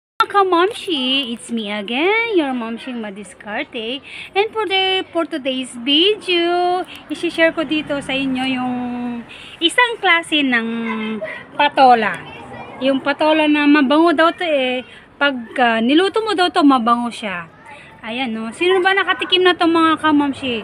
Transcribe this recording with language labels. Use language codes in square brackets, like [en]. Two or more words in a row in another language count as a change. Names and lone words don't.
[en] kamamshi, it's me again, your Mamshi Madiskarte. And for today's video, [tl] isi-share ko dito sa inyo yung isang klase ng patola. Yung patola na mabango daw to pag niluto mo daw to mabango siya. Ayan no, sino ba nakatikim na to mga kamamshi?